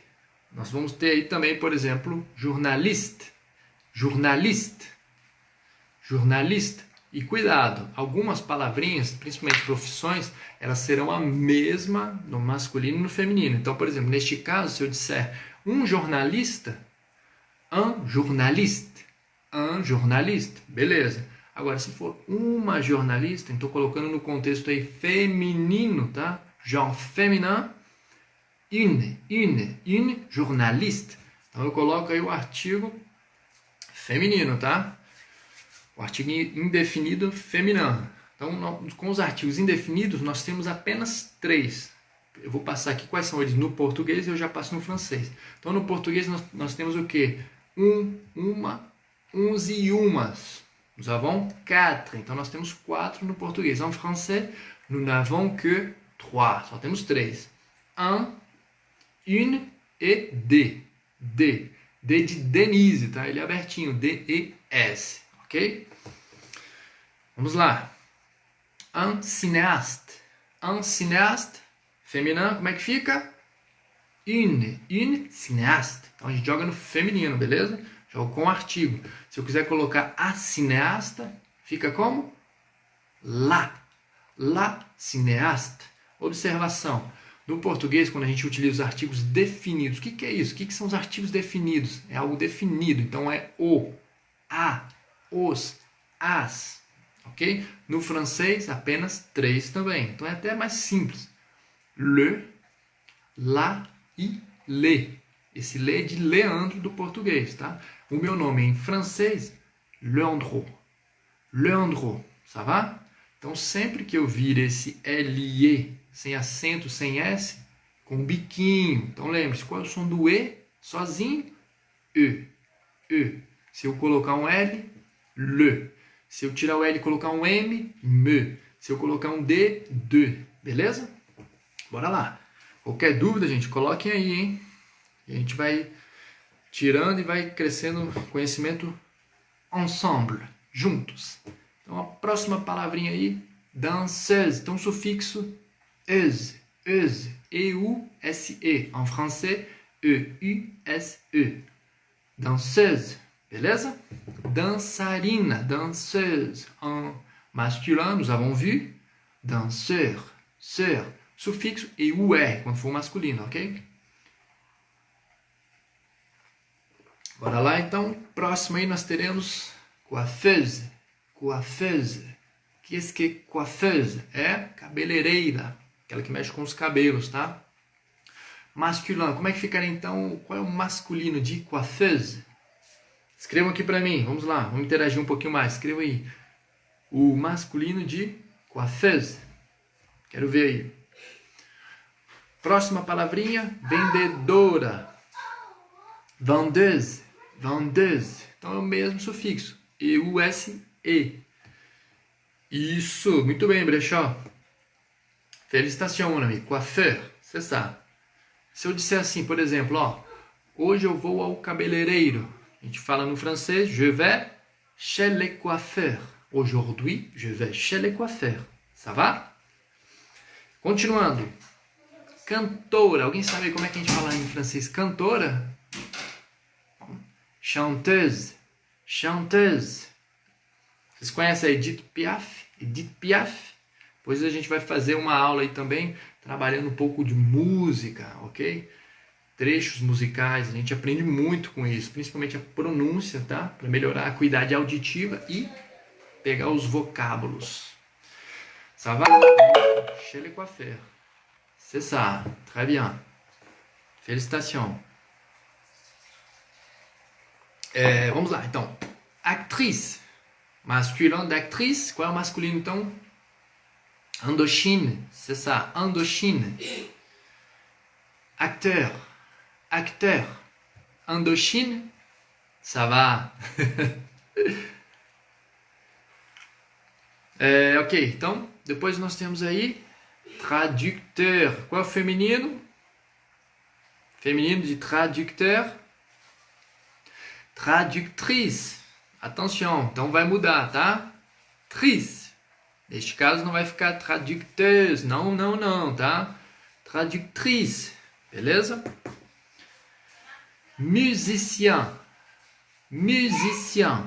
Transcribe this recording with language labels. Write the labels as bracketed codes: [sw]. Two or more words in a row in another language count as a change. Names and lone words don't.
[pt] Nós vamos ter aí também, por exemplo, journaliste. E cuidado, algumas palavrinhas, principalmente profissões, elas serão a mesma no masculino e no feminino. Então, por exemplo, neste caso, se eu disser um jornalista, [fr] un journaliste, [pt] beleza. Agora, se for uma jornalista, estou colocando no contexto aí feminino, tá? [fr] Genre féminin, une journaliste. [pt] Então, eu coloco aí o artigo feminino, tá? O artigo indefinido feminino. Então, com os artigos indefinidos, nós temos apenas 3. Eu vou passar aqui quais são eles no português e eu já passo no francês. Então, no português, nós temos o quê? Uma, uns e umas. [fr] Nous avons 4. [pt] Então, nós temos 4 no português. [fr] En français, nous n'avons que 3. [pt] Só temos 3. [fr] Un, une e D. [pt] D de Denise, tá? Ele é abertinho. D-E-S. Ok? Vamos lá. [fr] Un cinéaste. [pt] Feminino, como é que fica? [fr] Une cinéaste. [pt] Então, a gente joga no feminino, beleza? Jogo com artigo. Se eu quiser colocar a cineasta, fica como? [fr] La cineasta. [pt] Observação. No português, quando a gente utiliza os artigos definidos, o que é isso? O que são os artigos definidos? É algo definido. Então, é o, a, os, as. Ok? No francês, apenas 3 também. Então, é até mais simples. [fr] Le, la e le. [pt] Esse le é de Leandro do português, tá? O meu nome em francês, Leandro, [fr] ça va? [pt] Então, sempre que eu vir esse L-I-E, sem acento, sem S, com um biquinho. Então, lembre-se, qual é o som do E? Sozinho, E. Se eu colocar um L, le. Se eu tirar o L e colocar um M, me. Se eu colocar um D, de. Beleza? Bora lá. Qualquer dúvida, gente, coloquem aí, hein? E a gente vai tirando e vai crescendo conhecimento ensemble. juntos. Então, a próxima palavrinha aí, danseuse. Então, sufixo euse, euse, E-U-S-E. [fr] En français, [pt] E-U-S-E. Danseuse, beleza? Dançarina, danseuse. [fr] En masculin, nous avons vu, danseur, sœur. [pt] Sufixo E-U-R, quando for masculino, ok? Bora lá, então. Próximo aí nós teremos coiffeuse. [fr] Coiffeuse. Qu'est-ce que é coiffeuse? [pt] É cabeleireira. Aquela que mexe com os cabelos, tá? Masculino. Como é que ficaria então? Qual é o masculino de coiffeuse? Escrevam aqui pra mim. Vamos lá. Vamos interagir um pouquinho mais. Escreva aí. O masculino de coiffeuse. Quero ver aí. Próxima palavrinha. Vendedora. Vendeuse. Vendeuse. Então é o mesmo sufixo. E-U-S-E. Isso. Muito bem, Brechó. [fr] Félicitations, mon ami. Coiffeur. C'est ça. [pt] Se eu disser assim, por exemplo, ó. Hoje eu vou ao cabeleireiro. A gente fala no francês. [fr] Je vais chez le coiffeur. Aujourd'hui, je vais chez le coiffeur. Ça va? [pt] Continuando. Cantora. Alguém sabe como é que a gente fala em francês cantora? [fr] Chanteuse. Chanteuse. [pt] Vocês conhecem a Edith Piaf? Edith Piaf? Depois a gente vai fazer uma aula aí também, trabalhando um pouco de música, ok? Trechos musicais, a gente aprende muito com isso, principalmente a pronúncia, tá? Para melhorar a acuidade auditiva e pegar os vocábulos. [fr] Ça va? Chez les coiffeurs. C'est ça. Très bien. Félicitations. [pt] Vamos lá, então. [fr] Actrice. Masculin d'actrice. [pt] Qual é o masculino, então? [fr] Indochine. C'est ça. Indochine. Acteur. Acteur. Indochine. Ça va. [pt] Ok, então, depois nós temos aí traducteur. Qual é o feminino? Feminino de traducteur. [fr] Traductrice. [pt] Atenção, então vai mudar, tá? Trice. Neste caso não vai ficar traducteuse. Não, não, não, tá? Traductrice. Beleza? [fr] Musicien. Musicien.